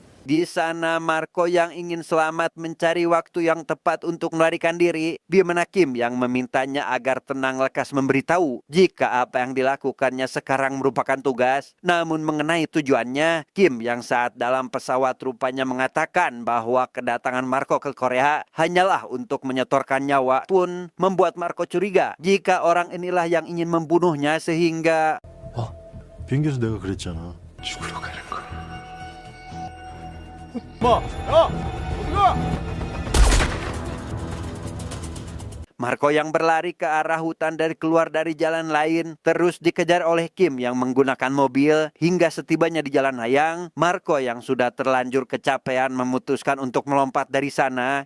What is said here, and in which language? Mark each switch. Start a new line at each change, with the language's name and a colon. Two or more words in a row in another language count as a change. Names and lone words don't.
Indonesian: Di sana Marco yang ingin selamat mencari waktu yang tepat untuk melarikan diri, di mana Kim yang memintanya agar tenang lekas memberitahu jika apa yang dilakukannya sekarang merupakan tugas. Namun mengenai tujuannya, Kim yang saat dalam pesawat rupanya mengatakan bahwa kedatangan Marco ke Korea hanyalah untuk menyetorkan nyawa, pun membuat Marco curiga jika orang inilah yang ingin membunuhnya sehingga
Korean: 비행기에서 내가 그랬잖아. 죽으러 가는 거.
Indonesian: Marco yang berlari ke arah hutan dan keluar dari jalan lain terus dikejar oleh Kim yang menggunakan mobil. Hingga setibanya di jalan layang, Marco yang sudah terlanjur kecapean memutuskan untuk melompat dari sana.